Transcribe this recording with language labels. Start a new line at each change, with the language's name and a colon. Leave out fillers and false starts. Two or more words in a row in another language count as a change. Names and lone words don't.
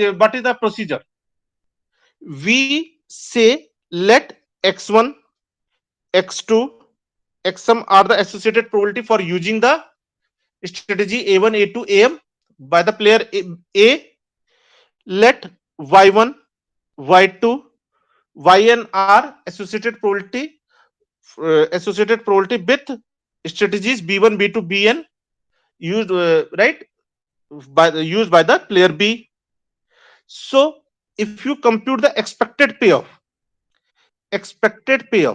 English: What is the procedure? We say let x1, x2, xm are the associated probability for using the strategy a1, a2, am by the player A. Let y1, y2, yn are associated probability with strategies b1, b2, bn used right used by the player B. So if you compute the expected payoff.